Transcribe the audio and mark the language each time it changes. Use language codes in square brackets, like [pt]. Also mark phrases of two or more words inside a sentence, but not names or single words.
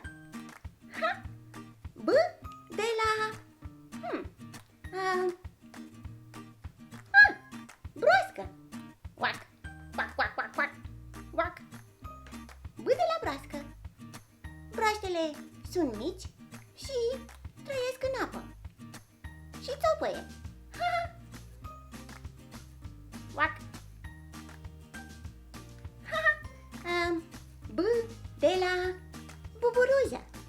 [ro] Ha? B de la broască. Quack, quack, quack, quack, quack, quack. B de la broască. Broaștele sunt mici și trăiesc în apă. Și țopăie. Ha! Quack. Ha! B de la buburuză.